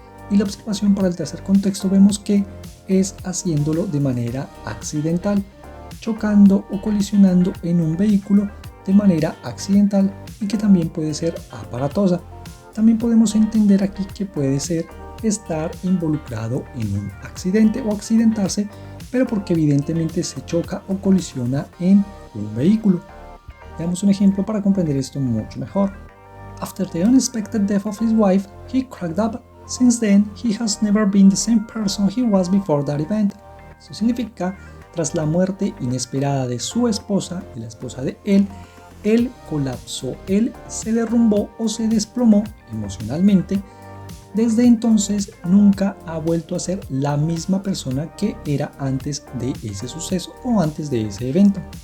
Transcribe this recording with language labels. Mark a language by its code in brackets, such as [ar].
[es] Y la observación para el tercer contexto vemos que es haciéndolo de manera accidental, chocando o colisionando en un vehículo de manera accidental y que también puede ser aparatosa. También podemos entender aquí que puede ser estar involucrado en un accidente o accidentarse, pero porque evidentemente se choca o colisiona en un vehículo. Veamos un ejemplo para comprender esto mucho mejor. [en] After the unexpected death of his wife, he cracked up. Since then, he has never been the same person he was before that event. [es] Eso significa, tras la muerte inesperada de su esposa, de la esposa de él colapsó, él se derrumbó o se desplomó emocionalmente. Desde entonces nunca ha vuelto a ser la misma persona que era antes de ese suceso o antes de ese evento.